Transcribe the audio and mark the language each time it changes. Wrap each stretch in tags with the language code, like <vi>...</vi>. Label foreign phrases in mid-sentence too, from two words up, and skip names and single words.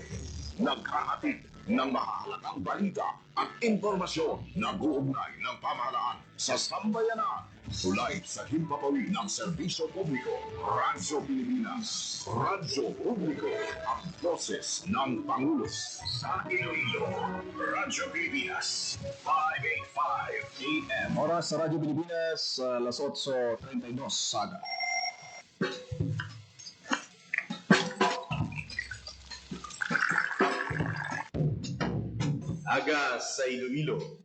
<tl>Naghahatid ng mahalagang balita at impormasyon na guugnay ng pamahalaan sa sambayanan. Sulay sa himpapawid ng serbisyo publiko. Radyo Pilipinas. Radyo Publiko. Ang boses ng Pangulo sa Iloilo. Radyo Pilipinas. 585 AM.</tl> <hil>Oras sa Radyo Pilipinas, alas 8:32 saga. Aga sa Iloilo.</hil>